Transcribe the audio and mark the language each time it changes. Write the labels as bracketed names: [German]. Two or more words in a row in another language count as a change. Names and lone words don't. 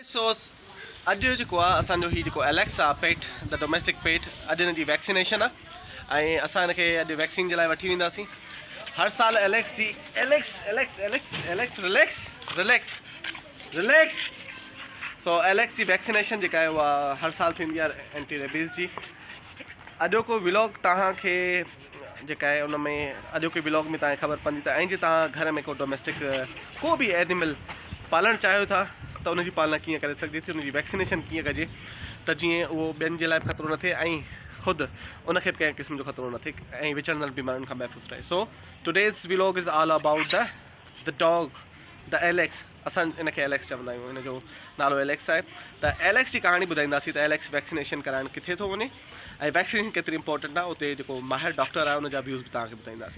[Sindhi] सो अॼु जेको आहे असांजो हीउ जेको एलेक्स आहे [English] pet the domestic pet [Sindhi] अॼु हिन जी वैक्सीनेशन आहे ऐं असां हिनखे अॼु वैक्सीन जे लाइ वठी वेंदासीं। हर साल एलेक्स जी एलेक्स एलेक्स एलेक्स एलेक्स [English] relax relax relax [Sindhi] सो एलेक्स जी वैक्सीनेशन जेका आहे उहा हर साल थींदी आहे [English] anti rabies [Sindhi] जी। अॼोको व्लॉग तव्हांखे जेका आहे उन में अॼोके व्लॉग में तव्हांखे ख़बर पवंदी त ऐं जे तव्हां घर में को डोमेस्टिक को बि एनिमल पालणु चाहियो था त उनजी पालना कीअं करे सघिजे थी, उनजी वैक्सीनेशन कीअं कजे त जीअं उहो ॿियनि जे लाइ बि ख़तरो न थिए ऐं ख़ुदि उनखे बि कंहिं क़िस्म जो ख़तरो न थिए ऐं विचड़ंदड़ बीमारियुनि खां महफ़ूज़ रहे। [English] So today's vlog is all about the dog the Alex. [Sindhi] असां इनखे एलेक्स चवंदा आहियूं, हिन जो नालो एलेक्स आहे। त एलेक्स जी कहाणी ॿुधाईंदासीं त एलेक्स वैक्सीनेशन कराइणु किथे थो वञे ऐं वैक्सीनेशन केतिरी इंपॉर्टेंट आहे, उते जेको माहिर डॉक्टर आहे उनजा व्यूज़ बि तव्हांखे ॿुधाईंदासीं।